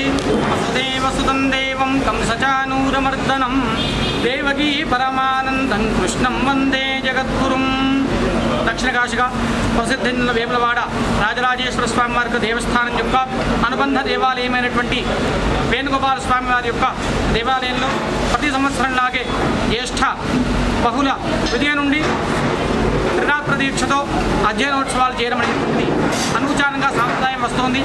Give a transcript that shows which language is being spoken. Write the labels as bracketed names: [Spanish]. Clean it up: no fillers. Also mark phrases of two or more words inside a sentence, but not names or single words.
[Sanskrit] वसुदेव सुतं देवं तं सचानूरमर्दनं देवकी परमानंदं कृष्णं वंदे जगद्गुरुं। [Telugu] దక్షిణ కాశిక ప్రసిద్ధి వేములవాడ రాజరాజేశ్వర స్వామి వారి దేవస్థానం యొక్క అనుబంధ దేవాలయమైనటువంటి వేణుగోపాల స్వామి వారి యొక్క దేవాలయంలో ప్రతి సంవత్సరం లాగే జ్యేష్ఠ బహుళ విజయ నుండి త్రిరాత్ర దీక్షతో అధ్యయనోత్సవాలు చేయడం అనేటువంటి అనుచారంగా సాంప్రదాయం వస్తోంది.